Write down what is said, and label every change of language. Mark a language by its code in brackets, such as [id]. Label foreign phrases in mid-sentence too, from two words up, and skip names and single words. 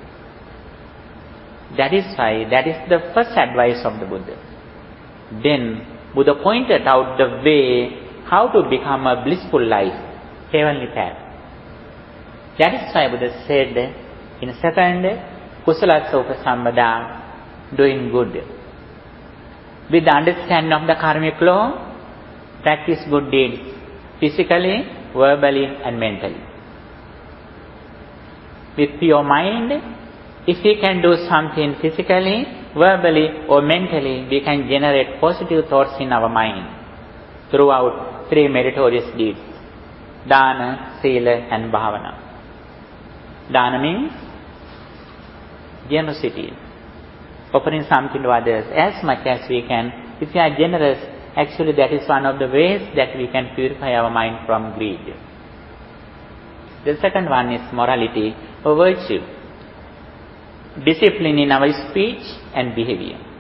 [en] That is why, that is the first advice of the Buddha. Then Buddha pointed out the way how to become a blissful life, heavenly path. That is why Buddha said in second, [pi] kusala upasambada, [en] doing good. With the understanding of the karmic law, practice good deeds, physically, verbally and mentally. With pure mind, if we can do something physically, verbally or mentally, we can generate positive thoughts in our mind throughout three meritorious deeds: Dana, Sila and Bhavana. Dana means generosity, offering something to others as much as we can. If we are generous, actually that is one of the ways that we can purify our mind from greed. The second one is morality or virtue, discipline in our speech and behavior.